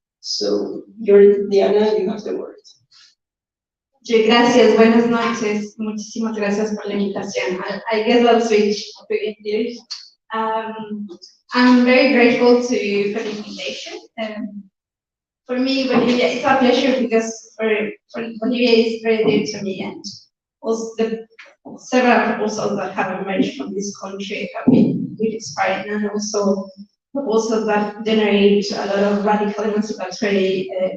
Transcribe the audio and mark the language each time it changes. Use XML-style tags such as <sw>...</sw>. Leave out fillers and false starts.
<en>So, Diana, you have the word.</en> <es>Gracias, buenas noches. Muchísimas gracias por la invitación.</es> <en>I guess I'll switch to English. I'm very grateful for the invitation. For me, Bolivia, it's a pleasure because for Bolivia is very dear to me, and also the several proposals that have emerged from this country have been really inspiring, and also proposals that generate a lot of radical emancipatory</en>